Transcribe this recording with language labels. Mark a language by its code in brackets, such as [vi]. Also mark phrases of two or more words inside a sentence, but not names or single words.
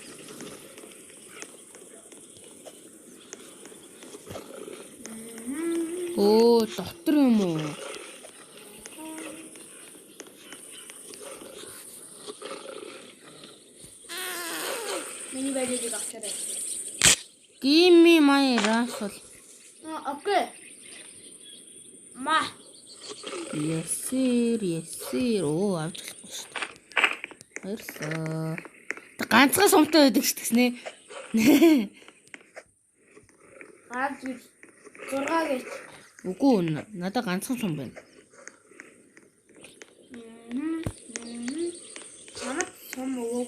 [mn] Оо, дотор юм уу? Миний байдгийг авчаарай. [en] Give me my rifle. [mn] Окей. Ма. [en] Yes sir. [mn] Оо авч болохгүй шүү дээ. Баярлалаа. Ганцхан сумтай байдаг шүү гэснэ. Ганц 6 гэж. Үгүй надад ганцхан сум байна. Чамд сум өвөг.